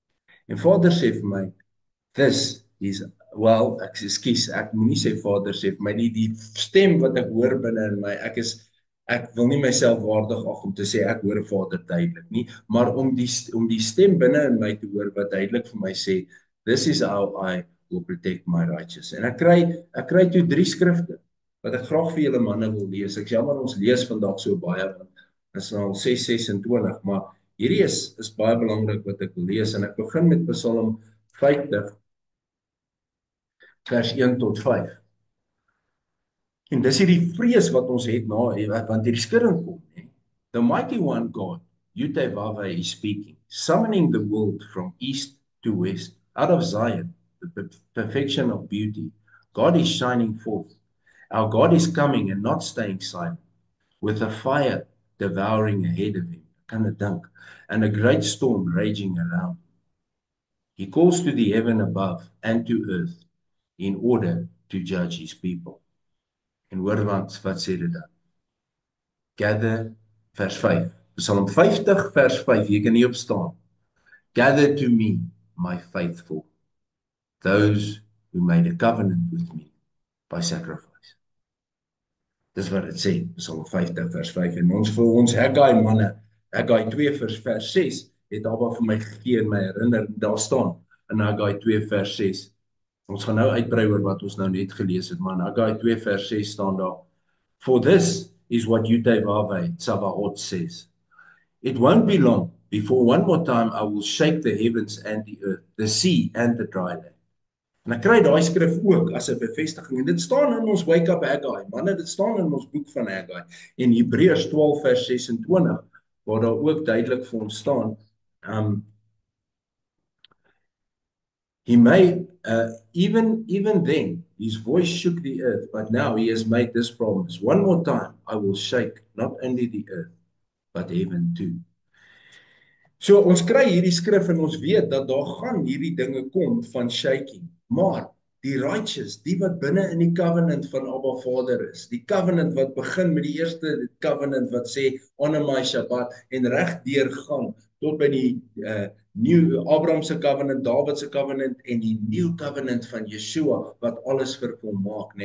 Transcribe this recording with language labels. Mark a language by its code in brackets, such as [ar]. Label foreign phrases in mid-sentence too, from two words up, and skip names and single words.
[af] En Vader sê vir my, [en] this is [af] Wel, ekskuus, ek moenie sê Vader sê vir my nie die stem wat ek hoor binne in my. Ek wil nie myself waardig ag om te sê ek hoor Vader duidelik nie, maar om die stem binne in my te hoor wat duidelik vir my sê, [en] this is how I will protect my righteous. [af] En ek kry toe 3 skrifte wat ek graag vir julle manne wil lees. Ek jammer ons lees vandag so baie want dit is nou al 6:26, maar hierdie is baie belangrik wat ek wil lees en ek begin met Psalm 50 vers 1 tot 5. En dis hierdie vrees wat ons het na want hierdie skudding kom, hè. [en] The mighty one God, Yud-Heh-Vav-Heh is speaking, summoning the world from east to west, out of Zion, the perfection of beauty. God is shining forth. Our God is coming and not staying silent, with a fire devouring ahead of him. [af] Kan dit dink? [en] And a great storm raging around. He calls to the heaven above and to earth in order to judge his people. [af] En hoor wat sê dit dan? Gather, vers 5. Psalm 50 vers 5, jy kan nie opstaan. [en] Gather to me, my faithful, those who made a covenant with me by sacrifice. [af] Dis wat dit sê, Psalm 50 vers 5. En ons vir ons Haggai manne, Haggai 2 vers 6, het Abba vir my gegee en my herinner, daar staan in Haggai 2 vers 6. Ons gaan nou uitbrei oor wat ons nou net gelees het, maar in Haggai 2 vers 6 staan daar, [en] for this is what Yud-Heh-Vav-Heh Tsabaoth says. It won't be long before one more time I will shake the heavens and the earth, the sea and the dry land. [af] En ek kry daai skrif ook as 'n bevestiging en dit staan in ons Wake Up Haggai. Manne, dit staan in ons boek van Haggai en Hebreërs 12 vers 26 waar daar ook duidelik vir ons staan, [en] he made, even then, his voice shook the earth, but now he has made this promise. One more time, I will shake not only the earth, but heaven too. [af] So ons kry hierdie skrif en ons weet dat daar gaan hierdie dinge kom van shaking. Maar die righteous, die wat binne in die covenant van Abba Vader is, die covenant wat begin met die eerste covenant wat sê [en] honor my Shabbat [af] en reg deur gaan tot by die new Abraham se covenant, Dawid se covenant en die [en] new covenant [af] van Yeshua wat alles vervolmaak, nê.